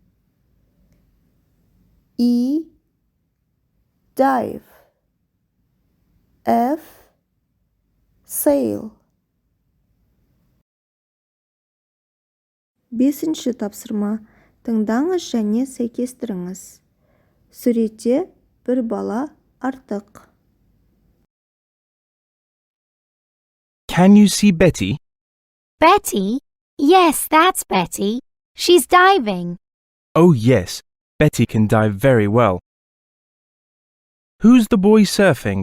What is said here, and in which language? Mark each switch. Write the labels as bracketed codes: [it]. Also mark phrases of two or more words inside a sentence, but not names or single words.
[en] E. Dive. F. Sail. [kk] 5-ші тапсырма. Тыңдаңыз және сәйкестіріңіз. Суретте бір бала артық. [en] Can you see Betty? Betty? Yes, that's Betty. She's diving. Oh, yes. Betty can dive very well. Who's the boy surfing?